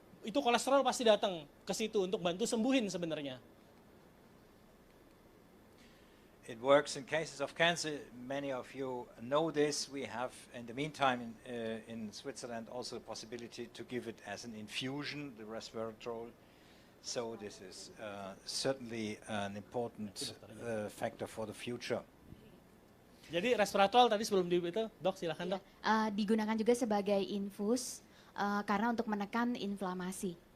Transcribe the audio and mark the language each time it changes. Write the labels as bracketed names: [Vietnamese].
[Indonesian] Itu kolesterol pasti datang ke situ untuk bantu sembuhin sebenarnya. [English] It works in cases of cancer. Many of you know this. We have, in the meantime, in Switzerland, also the possibility to give it as an infusion, the resveratrol. So this is certainly an important factor for the future. [Indonesian] Jadi resveratrol tadi sebelum itu, dok silakan dok. Digunakan juga sebagai infus karena untuk menekan inflamasi.